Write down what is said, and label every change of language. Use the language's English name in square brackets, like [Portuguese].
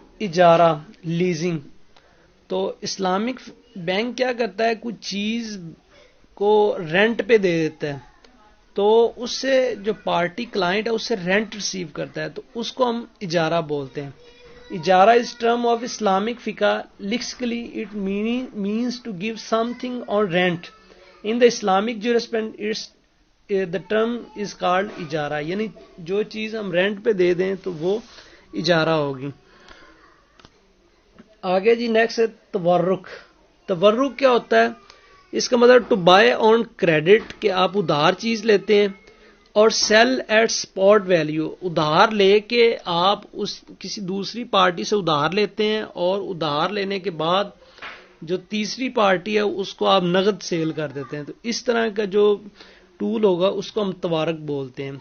[Urdu] اجارہ لیزنگ، تو Islamic bank کیا کرتا ہے، کچھ چیز کو رینٹ پہ دے دیتا ہے تو اس سے جو پارٹی کلائنٹ ہے اس سے رینٹ ریسیو کرتا ہے، تو اس کو ہم اجارہ بولتے ہیں. [English] اجارہ is term of Islamic فقہ. Lexically it means to give something on rent. In the Islamic jurisprudence the term is called [Urdu] اجارہ، یعنی جو چیز ہم رینٹ پہ دے دیں تو وہ اجارہ ہوگی. آگے جی نیکسٹ ہے تورق. تورق کیا ہوتا ہے، اس کا مطلب [English] to buy on credit, [Urdu] کہ آپ ادھار چیز لیتے ہیں، اور [English] sell at spot value, [Urdu] ادھار لے کے آپ اس کسی دوسری پارٹی سے ادھار لیتے ہیں اور ادھار لینے کے بعد جو تیسری پارٹی ہے اس کو آپ نقد سیل کر دیتے ہیں. تو اس طرح کا جو ٹول ہوگا اس کو ہم تورق بولتے ہیں.